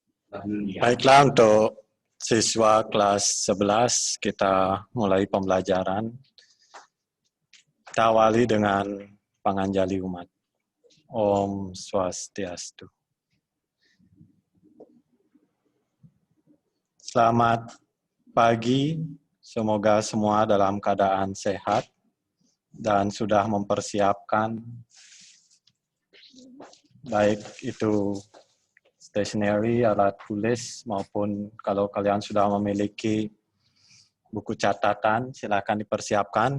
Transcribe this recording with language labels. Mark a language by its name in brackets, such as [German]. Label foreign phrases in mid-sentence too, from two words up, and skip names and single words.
[Indonesian] Baiklah, untuk siswa kelas 11 kita mulai pembelajaran. Kita awali dengan panganjali umat. [Balinese] Om Swastiastu. [Indonesian] Selamat pagi, semoga semua dalam keadaan sehat dan sudah mempersiapkan baik itu stationery, alat tulis, maupun kalau kalian sudah memiliki buku catatan, silakan dipersiapkan.